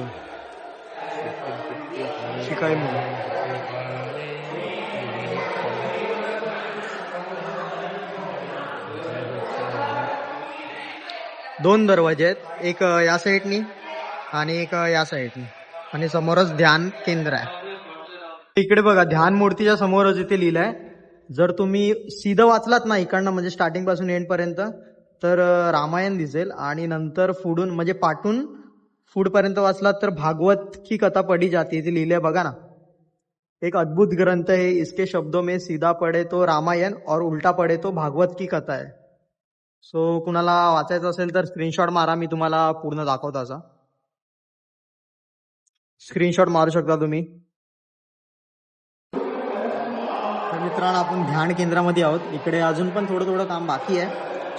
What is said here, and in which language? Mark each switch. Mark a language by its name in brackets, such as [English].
[Marathi] शिकाई मुलं, दोन दरवाजे आहेत, एक या साईडनी आणि एक या साईडनी, आणि समोरच ध्यान केंद्र आहे. इकडे बघा, ध्यान मूर्तीच्या समोरच इथे लिहिलंय. जर तुम्ही सीधं वाचलात ना इकडनं, म्हणजे स्टार्टिंग पासून एंड पर्यंत, तर रामायण दिसेल. आणि नंतर पुढून म्हणजे पाठून पुढ पर्यंत वाचलात तर [Hindi] भागवत की कथा पढी जाती, [Marathi] इथे लिहिलंय बघा ना. [Hindi] एक अद्भुत ग्रंथ है, इसके शब्दों में सीधा पढ़े तो रामायण और उल्टा पढ़े तो भागवत की कथा है. [Marathi] सो कुणाला वाचायचं असेल तर स्क्रीनशॉट मारा, मी तुम्हाला पूर्ण दाखवतो. असा स्क्रीनशॉट मारू शकता तुम्ही. तर मित्रांनो, आपण ध्यान केंद्रामध्ये आहोत. इकडे अजून पण थोडं काम बाकी आहे.